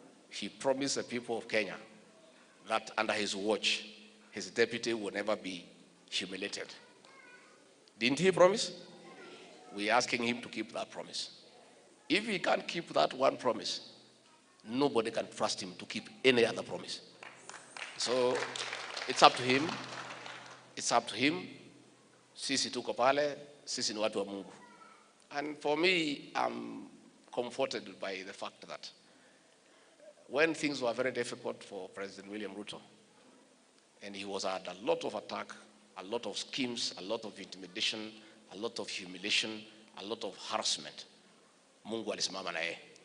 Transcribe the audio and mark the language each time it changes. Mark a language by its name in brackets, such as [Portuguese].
[English] He promised the people of Kenya that under his watch, his deputy will never be humiliated. Didn't he promise? We're asking him to keep that promise. If he can't keep that one promise, nobody can trust him to keep any other promise. So it's up to him. It's up to him. [Swahili] Sisi tuko pale, sisi ni watu wa Mungu. [English] And for me, I'm comforted by the fact that when things were very difficult for President William Ruto, and he was under a lot of attack, a lot of schemes, a lot of intimidation, a lot of humiliation, a lot of harassment, [Swahili] Mungu alisimama na yeye.